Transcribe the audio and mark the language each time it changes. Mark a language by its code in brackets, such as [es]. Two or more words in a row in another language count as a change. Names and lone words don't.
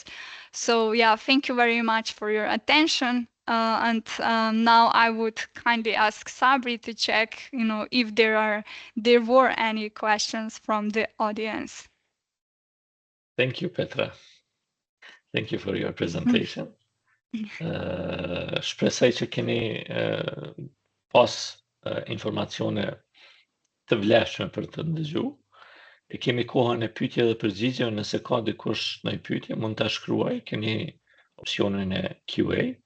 [en] So yeah, thank you very much for your attention. Now I would kindly ask Sabri to check, if there were any questions from the audience. Thank you, Petra. Thank you for your presentation. [sq] Shpresoj që keni pas informacione të vlefshme për të ndëgju. E kemi kohën e pyetje dhe përgjigje, nëse ka dikush ndonjë pyetje mund ta shkruaj, keni opsionin e QA.